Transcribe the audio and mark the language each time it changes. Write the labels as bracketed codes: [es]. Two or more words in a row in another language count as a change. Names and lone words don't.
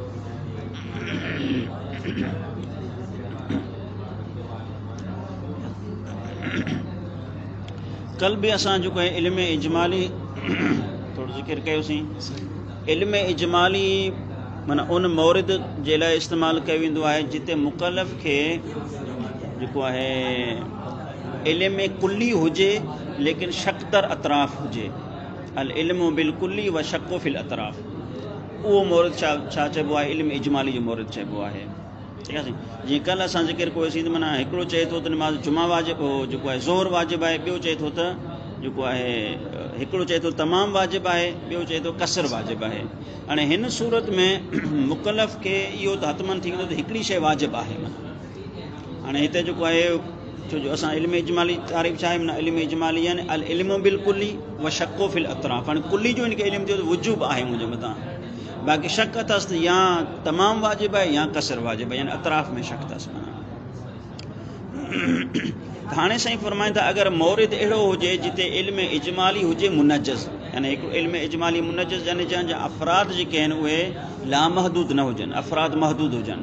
[sd] कल बि असां जेको आहे इल्म इजमाली थोरो ज़िक्र कयोसीं। इल्म इजमाली माना उन मौरिद जे लाइ इस्तेमालु कयो वेंदो आहे जिते मुकल्लफ़ खे जेको आहे इल्म कुल्ली हुजे लेकिन शक़्तर अतराफ़ हुजे। [ar] العلم بالكلي والشك في الأطراف, [sd] उहो मौरिद छा चइबो आहे, इल्म इजमाली जो मौरिद चइबो आहे। ठीकु आहे, जीअं कल्ह असां ज़िक्र कयोसीं त माना हिकिड़ो चए थो त नमाज़ जुमा वाजिबु हो जेको आहे ज़ोहर वाजिबु आहे, ॿियो चए थो त जेको आहे हिकिड़ो चए थो तमामु वाजिबु आहे, ॿियो चए थो कसर वाजिबु आहे। हाणे हिन सूरत में मुकल्लफ़ खे इहो त हतमन थी वेंदो त हिकिड़ी शइ वाजिबु आहे। हाणे हिते जेको आहे छो जो असां इल्म इजमाली तारीफ़ छा आहे, माना इल्म इजमाली यानी [ar] العلم بالكلي والشك في الأطراف. [sd] हाणे कुल्ली जो हिनखे इल्मु थियो त वुजूब आहे मुंहिंजे मथां, बाक़ी शक अथसि त या तमामु वाजिबु आहे या कसर वाजिबु आहे, यानी अतराफ़ में शक अथसि। माना हाणे साईं फरमाइनि था अगरि मौरिद अहिड़ो हुजे जिते इल्म इजमाली हुजे मुनज्जज़, यानी हिकिड़ो इल्म इजमाली मुनज्जज़ यानी जंहिंजा अफ़राद जेके आहिनि उहे लामहदूद न हुजनि, अफ़राद महदूद हुजनि।